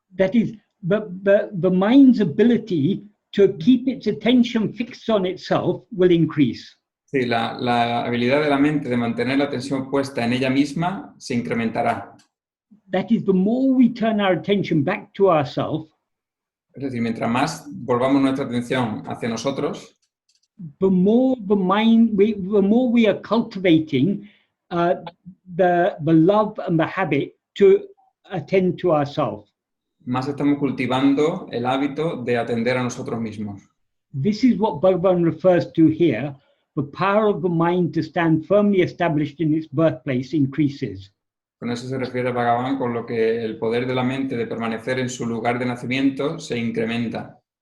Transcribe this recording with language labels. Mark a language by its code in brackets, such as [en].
[en] That is, the mind's ability to keep its attention fixed on itself will increase. [es] Sí, la habilidad de la mente de mantener la atención puesta en ella misma se incrementará. [en] That is, the more we turn our attention back to ourselves, [es] es decir, mientras más volvamos nuestra atención hacia nosotros, [en] the more the more we are cultivating the love and the habit to attend to ourselves. [es] Más estamos cultivando el hábito de atender a nosotros mismos. [en] This is what Bhagavan refers to here. The power of the mind to stand firmly established in its birthplace increases. [es] Con eso se refiere Bhagavan, con lo que el poder de la mente de permanecer en su lugar de nacimiento se incrementa.